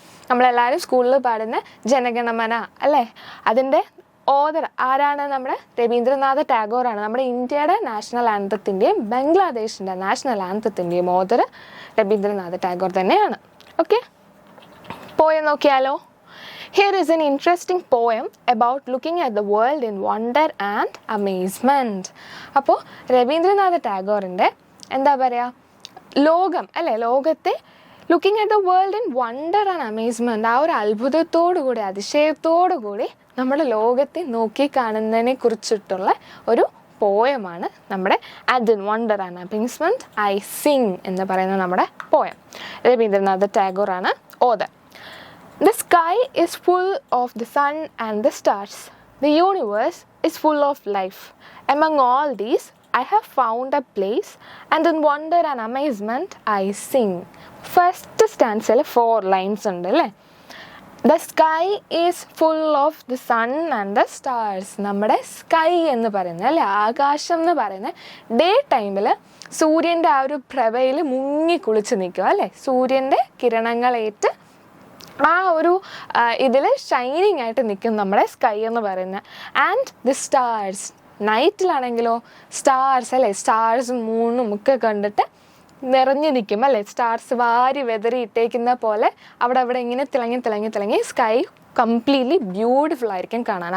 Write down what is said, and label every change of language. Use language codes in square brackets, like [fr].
[ml] നമ്മളെല്ലാവരും സ്കൂളിൽ പാടുന്ന ജനഗണമന അല്ലേ, അതിൻ്റെ ഓതർ ആരാണ്? നമ്മുടെ രവീന്ദ്രനാഥ് ടാഗോറാണ്. നമ്മുടെ ഇന്ത്യയുടെ national ആന്തത്തിൻ്റെയും ബംഗ്ലാദേശിൻ്റെ national ആന്തത്തിൻ്റെയും author Ravindranath Tagore തന്നെയാണ്. ഓക്കെ, പോയം നോക്കിയാലോ. [en] Here is an interesting poem about looking at the world in wonder and amazement. [ml] അപ്പോൾ രവീന്ദ്രനാഥ് ടാഗോറിൻ്റെ എന്താ പറയുക, ലോകം അല്ലേ, ലോകത്തെ [en] looking at the world in wonder and amazement, [ml] ആ ഒരു അത്ഭുതത്തോടു കൂടി, അതിശയത്തോടു കൂടി നമ്മുടെ ലോകത്തെ നോക്കി കാണുന്നതിനെ കുറിച്ചിട്ടുള്ള ഒരു പോയമാണ് നമ്മുടെ [en] and in wonder and amazement I sing [ml] എന്ന് പറയുന്ന നമ്മുടെ poem. Ravindranath ടാഗോറാണ് author. [en] The sky is full of the sun and the stars. The universe is full of life. Among all these, I have found a place, and in wonder and amazement I sing. First stanza 4 lines [ml] ഉണ്ട് അല്ലേ. [en] The sky is full of the sun and the stars. [ml] നമ്മുടെ sky എന്ന് പറയുന്നത് അല്ലേ, ആകാശം എന്ന് പറയുന്നത് day ടൈമിൽ സൂര്യൻ്റെ ആ ഒരു പ്രഭയിൽ മുങ്ങി കുളിച്ച് നിൽക്കുക അല്ലേ, സൂര്യൻ്റെ കിരണങ്ങളേറ്റ് ആ ഒരു ഇതിൽ ഷൈനിങ് ആയിട്ട് നിൽക്കും നമ്മുടെ സ്കൈ എന്ന് പറയുന്നത്. [en] and the stars, [ml] നൈറ്റിലാണെങ്കിലോ സ്റ്റാർസ് അല്ലേ, സ്റ്റാർസും മൂണും ഒക്കെ കണ്ടിട്ട് നിറഞ്ഞു നിൽക്കും അല്ലേ, സ്റ്റാർസ് വാരി വെതറി ഇട്ടേക്കുന്ന പോലെ അവിടെ ഇങ്ങനെ തിളങ്ങി സ്കൈ കംപ്ലീറ്റ്ലി ബ്യൂട്ടിഫുൾ ആയിരിക്കും കാണാൻ.